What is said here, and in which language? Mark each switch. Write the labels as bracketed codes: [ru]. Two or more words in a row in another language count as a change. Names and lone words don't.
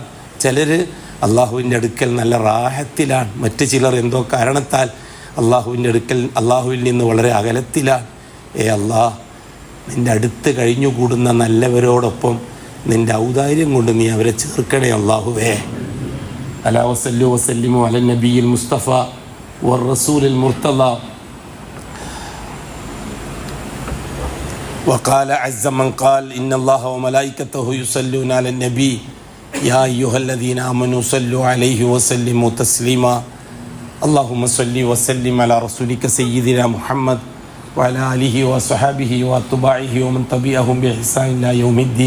[ml] ചിലർ അള്ളാഹുവിൻ്റെ അടുക്കൽ നല്ല റാഹത്തിലാണ്, മറ്റു ചിലർ എന്തോ കാരണത്താൽ അള്ളാഹുവിൻ്റെ അടുക്കൽ, അള്ളാഹുവിൽ നിന്ന് വളരെ അകലത്തിലാണ്. അല്ലാഹ്, നിൻ്റെ അടുത്ത് കഴിഞ്ഞുകൂടുന്ന നല്ലവരോടൊപ്പം നിൻ്റെ ഔദാര്യം കൊണ്ട് നീ അവരെ ചേർക്കണേ അല്ലാഹുവേ. [ar] ألا وصلوا وسلموا على النبي المصطفى والرسول المرتضى. وقال عز من قال إن الله وملائكته يصلون على النبي يا أيها الذين آمنوا صلوا عليه وسلموا تسليما. اللهم صل وسلم على رسولك سيدنا محمد وعلى آله وصحبه وأتباعه ومن تبعهم بإحسان إلى يوم الدين.